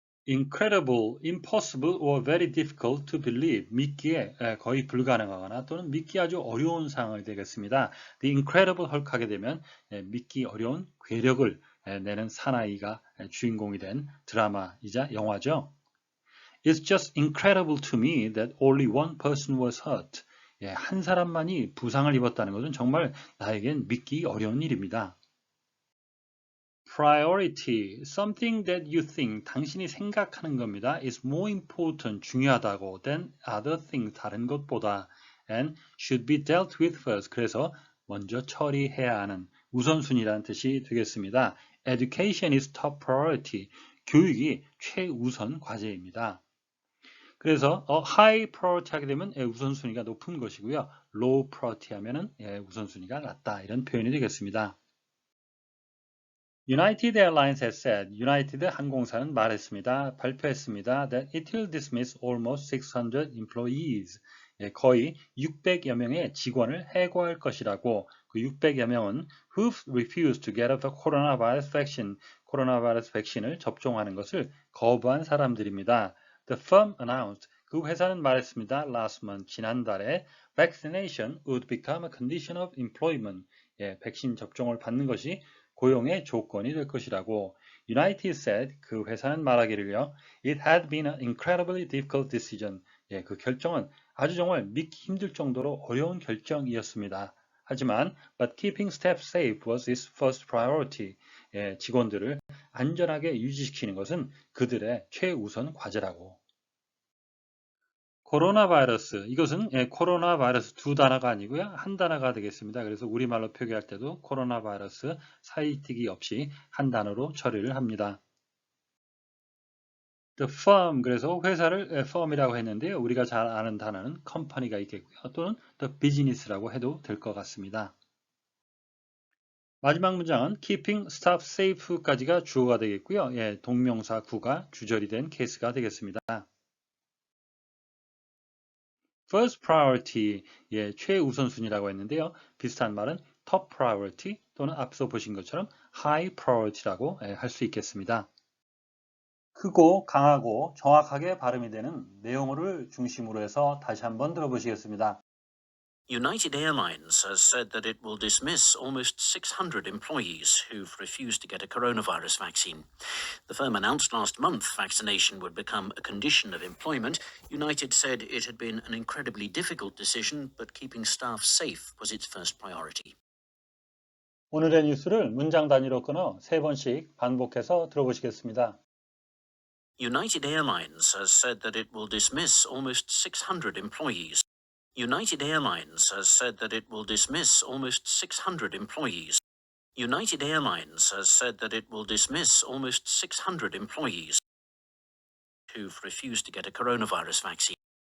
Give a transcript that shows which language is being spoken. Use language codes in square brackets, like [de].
[en] incredible, impossible or very difficult to believe, [ko] 믿기에 거의 불가능하거나 또는 믿기 아주 어려운 상황이 되겠습니다. [en] The incredible [ko] 헐크하게 되면 믿기 어려운 괴력을 내는 사나이가 주인공이 된 드라마이자 영화죠. [en] It's just incredible to me that only one person was hurt. [ko] 한 사람만이 부상을 입었다는 것은 정말 나에겐 믿기 어려운 일입니다. [en] Priority, something that you think, [ko] 당신이 생각하는 겁니다. [en] is more important, [ko] 중요하다고 [en] than other things, [ko] 다른 것보다 [en] and should be dealt with first. [ko] 그래서 먼저 처리해야 하는 우선순위라는 뜻이 되겠습니다. [en] Education is top priority. [ko] 교육이 최우선 과제입니다. 그래서 high priority 하게 되면 우선순위가 높은 것이고요. low priority 하면은 우선순위가 낮다. 이런 표현이 되겠습니다. [en] United Airlines has said, United [ko] 항공사는 말했습니다. 발표했습니다. [en] That it will dismiss almost 600 employees. [ko] 거의 600여 명의 직원을 해고할 것이라고. 그 600여 명은 [en] who refused to get the coronavirus vaccine, [ko] 코로나 바이러스 백신을 접종하는 것을 거부한 사람들입니다. [en] The firm announced, [ko] 그 회사는 말했습니다. [en] Last month, [ko] 지난달에 [en] vaccination would become a condition of employment. [ko] 백신 접종을 받는 것이 고용의 조건이 될 것이라고. [en] United said, [ko] 그 회사는 말하기를요. [en] It had been an incredibly difficult decision. [ko] 그 결정은 아주 정말 믿기 힘들 정도로 어려운 결정이었습니다. 하지만 [en] but keeping staff safe was its first priority. [ko] 직원들을 안전하게 유지시키는 것은 그들의 최우선 과제라고. 코로나 바이러스, 이것은 코로나 바이러스 두 단어가 아니고요. 한 단어가 되겠습니다. 그래서 우리말로 표기할 때도 코로나 바이러스 사이뜨기 없이 한 단어로 처리를 합니다. The firm, 그래서 회사를 firm이라고 했는데요. 우리가 잘 아는 단어는 company가 있겠고요. 또는 the business라고 해도 될 것 같습니다. 마지막 문장은 keeping staff safe까지가 주어가 되겠고요. 동명사 구가 주절이 된 케이스가 되겠습니다. First priority, 최우선순위라고 했는데요. 비슷한 말은 top priority 또는 앞서 보신 것처럼 high priority라고 할 수 있겠습니다. 크고 강하고 정확하게 발음이 되는 내용어를 중심으로 해서 다시 한번 들어보시겠습니다. [en] United Airlines has said that it will dismiss almost 600 employees who've refused to get a coronavirus vaccine. The firm announced last month vaccination would become a condition of employment. United said it had been an incredibly difficult decision, but keeping staff safe was its first priority. [ko] 오늘의 뉴스를 문장 단위로 끊어 세 번씩 반복해서 들어보시겠습니다. [en] United Airlines has said that it will dismiss almost 600 employees. United Airlines has said that it will dismiss almost 600 employees. United Airlines has said that it will dismiss almost 600 employees who've refused to get a coronavirus vaccine.